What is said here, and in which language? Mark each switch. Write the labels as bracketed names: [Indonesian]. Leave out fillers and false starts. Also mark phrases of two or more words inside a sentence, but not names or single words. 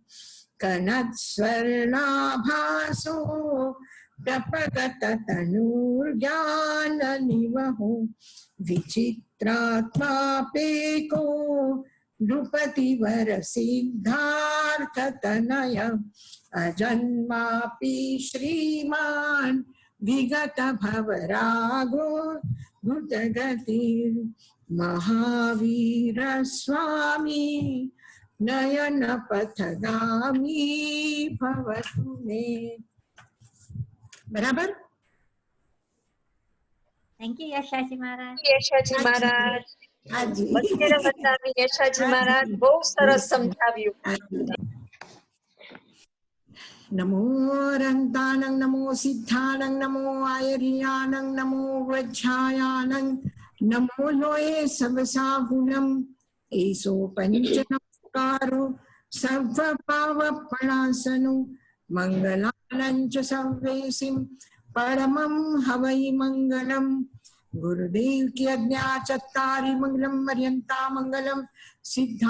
[Sanskrit] कनत्स्वर्णाभासो प्रपगत तनूर्ज्ञाननिवहो विचित्रात्मापेको नृपतिवर सिद्धार्थतनय अजन्मापि श्रीमान् विगत भवरागो भूतगति महावीर स्वामी नयन पथगामी भवतु मे बराबर [English] thank you યશાજી મહારાજ. [Gujarati] યશાજી મહારાજ હાજી અત્યારે બતાવી યશાજી મહારાજ બહુ સરસ સમજાવ્યું. [Prakrit languages] नमो रन्तानं नमो सिद्धानं नमो आयर्यानं नमो वज्रायानं नमो लोये सबसाहुनं एसो पंच नमस्कारो सर्वपावपणासनो मंगलानं च सर्वेसिं परमं हवै मंगलम् [Hindi] गुरुदेव की आज्ञा [Prakrit languages] चत्तारि मंगलम मर्यन्ता मंगलम सिद्धा